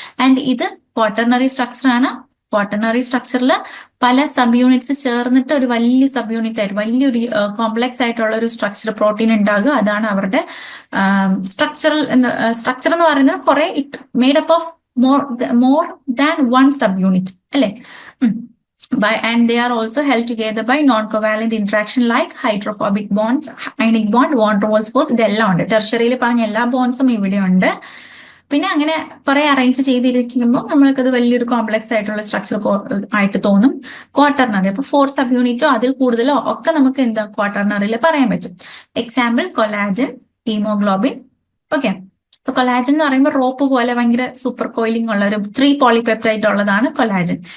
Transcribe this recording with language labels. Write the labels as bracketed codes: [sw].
[ml] And ഇത് quaternary structure ആണ്. Quaternary സ്ട്രക്ചറിൽ പല സബ് യൂണിറ്റ്സ് ചേർന്നിട്ട് ഒരു വലിയ സബ് യൂണിറ്റ് ആയിട്ട് വലിയൊരു കോംപ്ലക്സ് ആയിട്ടുള്ള ഒരു സ്ട്രക്ചർ പ്രോട്ടീൻ ഉണ്ടാകുക. അതാണ് അവരുടെ സ്ട്രക്ചർ എന്ന് പറയുന്നത്. കുറെ [en] it made up of more than one subunit [ml] അല്ലെ? [en] And they are also held together by non-covalent interaction like hydrophobic bonds, ionic bond, van der Waals force. [ml] ഇതെല്ലാം ഉണ്ട്. ടെർഷറിയിൽ പറഞ്ഞ എല്ലാ ബോൺസും ഇവിടെ ഉണ്ട്. പിന്നെ അങ്ങനെ കുറെ അറേഞ്ച് ചെയ്തിരിക്കുമ്പോൾ നമ്മൾക്കത് വലിയൊരു കോംപ്ലക്സ് ആയിട്ടുള്ള സ്ട്രക്ചർ ആയിട്ട് തോന്നും. ക്വാട്ടർണറി അപ്പൊ 4 സബ് യൂണിറ്റോ അതിൽ കൂടുതലോ ഒക്കെ നമുക്ക് എന്താ ക്വാട്ടർണറിയിൽ പറയാൻ പറ്റും. Example collagen, haemoglobin. ഓക്കെ, ഇപ്പൊ കൊലാജൻ എന്ന് പറയുമ്പോൾ റോപ്പ് പോലെ ഭയങ്കര സൂപ്പർ കോയിലിംഗ് ഉള്ള ഒരു 3 പോളിപെപ്റ്റൈഡ് ഉള്ളതാണ് കൊലാജൻ.